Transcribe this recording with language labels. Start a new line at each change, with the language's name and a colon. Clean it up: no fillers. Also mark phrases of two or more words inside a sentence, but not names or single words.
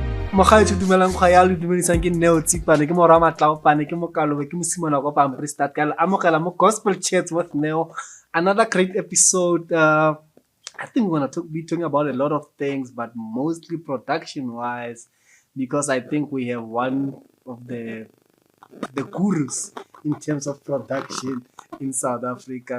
Tswana: Mogaetsho dumelang go ya le dumedisang ke Neo Tsipane ke mora Matlaopane ke Mokalobe ke Mosimane go Pampri Start ka amogela mo Gospel Chats with Neo.
English: Another great episode. I think we're going to be talking about a lot of things, but mostly production wise, because I think we have one of the gurus in terms of production in South Africa.